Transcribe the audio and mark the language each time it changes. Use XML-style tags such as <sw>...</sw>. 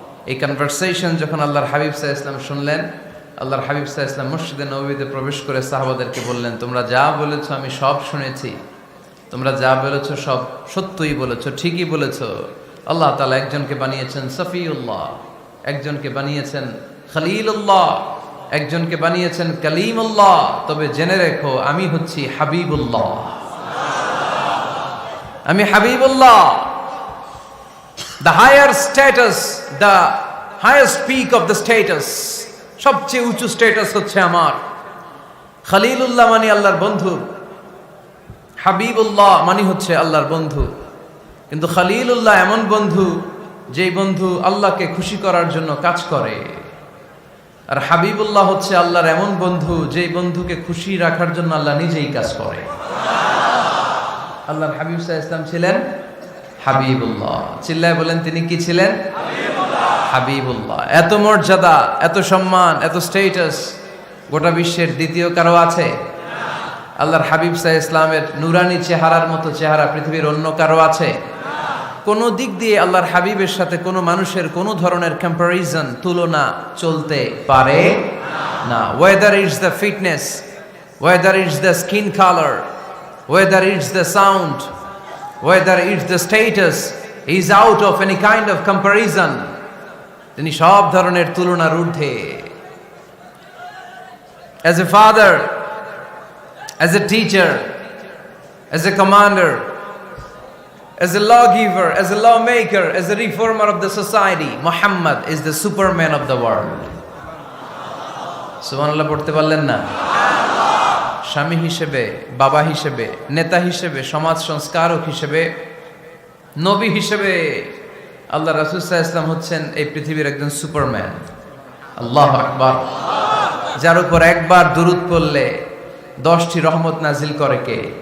<bn>এই কনভারসেশন যখন আল্লাহর হাবিব সাল্লাল্লাহু আলাইহি ওয়াসাল্লাম শুনলেন, আল্লাহর হাবিব সাল্লাল্লাহু আলাইহি ওয়াসাল্লাম মসজিদে নববীতে প্রবেশ করে সাহাবাদেরকে বললেন, তোমরা যা বলেছো আমি সব শুনেছি, তোমরা যা বলেছো সব সত্যই বলেছো, ঠিকই বলেছো। আল্লাহ তাআলা একজনকে বানিয়েছেন সফিউল্লাহ, একজনকে বানিয়েছেন খলিলুল্লাহ, একজনকে বানিয়েছেন কালিমুল্লাহ। তবে জেনে রেখো আমি হচ্ছি হাবিবুল্লাহ, আমি Habibullah.</bn> <en>The higher status, the highest peak of the status,</en> <bn>সবচেয়ে উঁচু স্ট্যাটাস হচ্ছে আমার। খলিলুল্লাহ মানে আল্লাহর বন্ধু, হাবিবুল্লাহ মানে হচ্ছে আল্লাহর বন্ধু। কিন্তু খলিলুল্লাহ এমন বন্ধু যেই বন্ধু আল্লাহকে খুশি করার জন্য কাজ করে। আর হাবিবুল্লাহ হচ্ছে আল্লাহর এমন বন্ধু যেই বন্ধুকে খুশি রাখার জন্য আল্লাহ নিজেই কাজ করে। আল্লাহর হাবিব সাল্লাল্লাহু আলাইহি ওয়াসাল্লাম ছিলেন হাবিবুল্লাহ। চিল্লায় বলেন তিনি কি ছিলেন? হাবিবুল্লাহ। এত মর্যাদা, এত সম্মান, এত স্ট্যাটাস গোটা বিশ্বের দ্বিতীয় কারো আছে? আল্লাহর হাবিব সাল্লাল্লাহু আলাইহি ওয়াসাল্লামের নুরানি চেহারার মতো চেহারা পৃথিবীর অন্য কারো আছে? কোন দিক দিয়ে আল্লাহর হাবিবের সাথে কোনো মানুষের কোনো ধরনের কম্প্যারিজন, তুলনা চলতে পারে না।</bn> <en>Whether it's the fitness, whether it's the skin colour, whether it's the sound, whether it's the status, is out of any kind of comparison.</en> <bn>তিনি সব ধরনের তুলনার ঊর্ধ্বে।</bn> <en>As a father, as a teacher, as a commander, as a lawgiver, as a lawmaker, as a reformer of the society, Muhammad is the superman of the world.</en> <bn>সুবহানাল্লাহ পড়তে পারলেন না? স্বামী হিসেবে, বাবা হিসেবে, নেতা হিসেবে, সমাজ সংস্কারক হিসেবে, নবী হিসেবে আল্লাহ রাসূল সাল্লাল্লাহু আলাইহি ওয়াসাল্লাম হচ্ছেন এই পৃথিবীর একজন সুপারম্যান। আল্লাহু আকবার। যার উপর একবার দুরূদ পড়লে 10টি রহমত নাজিল করে কে?</bn>